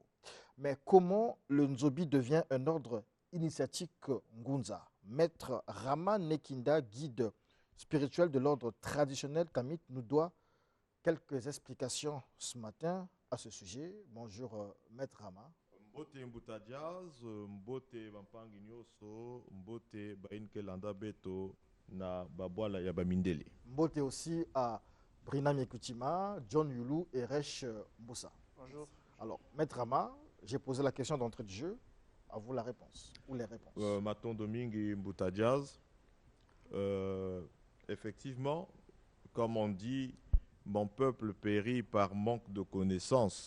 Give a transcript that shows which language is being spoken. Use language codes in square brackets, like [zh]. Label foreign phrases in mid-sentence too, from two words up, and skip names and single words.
[fr] Mais comment le Nzobi devient un ordre initiatique Ngunza? Maître Rama Nekinda, guide spirituel de l'ordre traditionnel Kamit, nous doit quelques explications ce matin à ce sujet. Bonjour, Maître Rama. [kg] Mbote Mbuta Jazz, Mbote Bampangi Nyoso, Mbote Bainke Landa Beto, na Babwala Yabamindele. [fr] Mbote aussi à Brina Mekutima, John Yulu et Resh Mboussa. Bonjour. Alors, Maître Rama, j'ai posé la question d'entrée de jeu. À vous la réponse ou les réponses. Maton Domingue et Mbuta Jazz. Effectivement, comme on dit, mon peuple périt par manque de connaissances.